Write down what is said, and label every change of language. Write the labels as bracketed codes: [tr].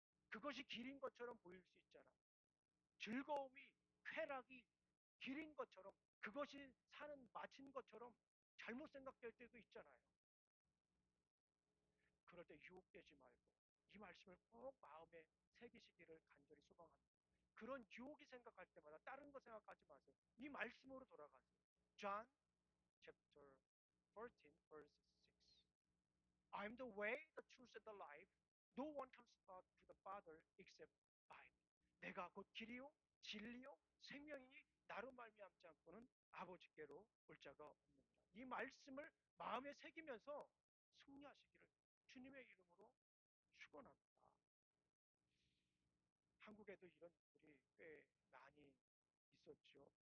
[ko] 그것이 길인 것처럼 보일 수 있잖아요. 즐거움이, 쾌락이 길인 것처럼 그것이 사는 마친 것처럼 잘못 생각될 때도 있잖아요. 그럴 때 유혹되지 말고 이 말씀을 꼭 마음에 새기시기를 간절히 소망합니다. 그런 유혹이 생각할 때마다 다른 거 생각하지 마세요. 이 말씀으로 돌아가세요. [en] John chapter 14 verse 6. I'm the way, the truth, and the life. No one comes to the Father except by me. [ko] 내가 곧 길이요 진리요 생명이니 나로 말미암지 않고는 아버지께로 올 자가 없느니라. 이 말씀을 마음에 새기면서 승리하시기를 주님의 이름으로 축원합니다. 한국에도 이런 일들이 꽤 많이 있었죠.